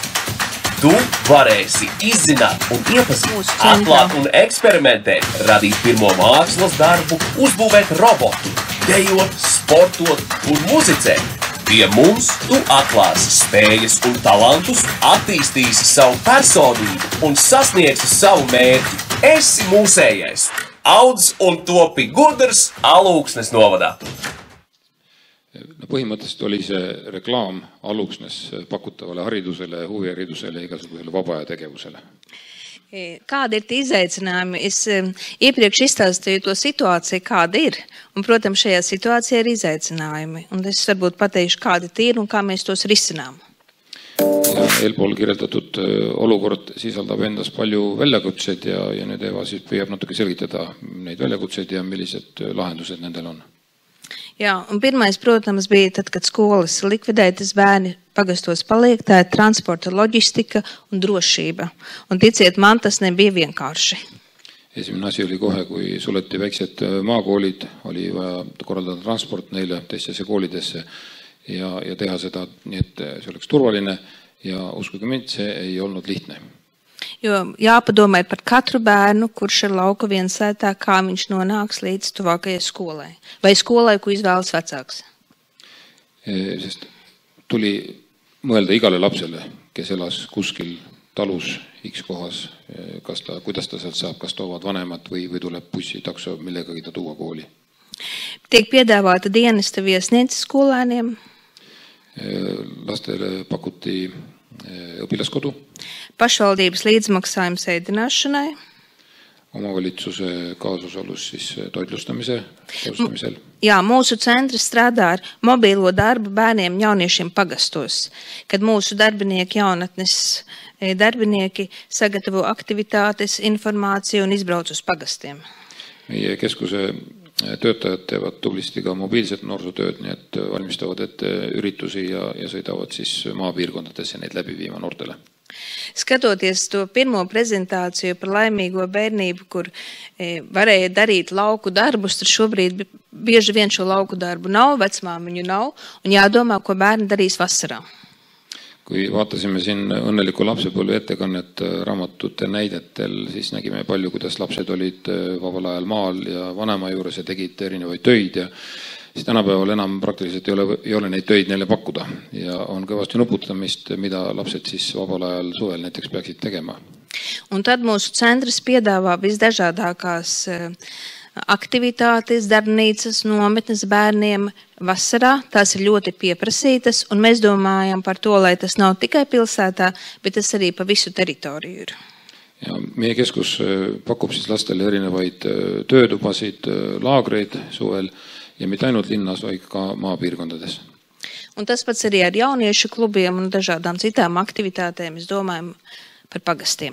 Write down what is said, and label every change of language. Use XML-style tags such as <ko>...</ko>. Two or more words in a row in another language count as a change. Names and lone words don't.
<lv>Tu varēsi izzināt un iepazīt, atklāt un eksperimentēt, radīt pirmo mākslas darbu, uzbūvēt robotu, dejot, sportot un muzicēt. Pie mums tu atklāsi spējas un talantus, attīstīsi savu personību un sasniegsi savu mērķi. Esi mūsējais, audz un topi gudrs Alūksnes novadā.</lv> <et>Põhimõtteliselt oli see reklaam Aluksnes pakutavale haridusele, huviharidusele, igasugusele vaba tegevusele.</et> <lv>Kāda ir tie izaicinājumi? Es iepriekš izstāstīju to situāciju, kāda ir. Un, protams, šajā situācijā ir izaicinājumi. Un es varbūt pateikšu, kādi tie ir un kā mēs tos risinām.</lv> <et>Ja eelpool kirjeldatud olukord sisaldab endas palju väljakutseid ja nüüd Eva siis püüab natuke selgitada neid väljakutseid ja millised lahendused nendel on.</et> <lv>Jā, un pirmais, protams, bija tad, kad skolas likvidētas, bērni pagastos paliek, tā ir transporta, loģistika un drošība. Un ticiet man, tas nebija vienkārši.</lv> <et>Esimene asi oli kohe, kui suleti väiksed maakoolid, oli vaja korraldada transport neile teistesse koolidesse ja teha seda nii, et see oleks turvaline ja uskuge mind, see ei olnud lihtne.</et> <lv>Jo jāpadomā par katru bērnu, kurš ir lauka viensētā, kā viņš nonāks līdz tuvākajai skolai. Vai skolai, ko izvēlas vecāks?</lv> <et>Sest tuli mõelda igale lapsele, kes elas kuskil talus X kohas, kuidas ta sealt saab, kas toovad vanemad või tuleb bussi, takso, millegagi ta tuua kooli.</et> <lv>Tiek piedāvāta dienesta viesnīca skolēniem.</lv> <et>Lastele pakuti õpilaskodu.</et> <lv>Pašvaldības līdzmaksājums ēdināšanai.</lv> <et>Omavalitsuse kaasosalus siis toitlustamisel.</et> <lv>Jā, mūsu centrs strādā ar mobīlo darbu bērniem jauniešiem pagastos, kad mūsu darbinieki, jaunatnes darbinieki sagatavo aktivitātes, informāciju un izbrauc uz pagastiem.</lv> <et>Meie keskuse töötajad teevad tublisti ka mobiilset noorsootööd, nii et valmistavad ette üritusi ja sõidavad siis maapiirkondadesse neid läbi viima noortele.</et> <lv>Skatoties to pirmo prezentāciju par laimīgo bērnību, kur varēja darīt lauku darbus, tad šobrīd bieži vien šo lauku darbu nav, vecmāmiņu nav, un jādomā, ko bērni darīs vasarā.</lv> <et>Kui vaatasime siin õnneliku lapsepõlve ettekannet raamatute näidetel, siis nägime palju, kuidas lapsed olid vabal ajal maal ja vanema juures ja tegid erinevaid töid ja siis tänapäeval enam praktiliselt ei ole neid töid neile pakkuda ja on kõvasti nuputamist, mida lapsed siis vabal ajal suvel näiteks peaksid tegema.</et> <lv>Un tad mūsu centrs piedāvā visdažādākās aktivitātes, darbnīcas, nometnes bērniem vasarā. Tās ir ļoti pieprasītas, un mēs domājam par to, lai tas nav tikai pilsētā, bet tas arī pa visu teritoriju ir.</lv> <et>Ja meie keskus pakub siis lastele erinevaid töötubasid, laagreid suvel ja mitte ainult linnas, vaid ka maapiirkondades.</et> <lv>Un tas pats arī ar jauniešu klubiem un dažādām citām aktivitātēm, es domāju, par pagastiem.</lv>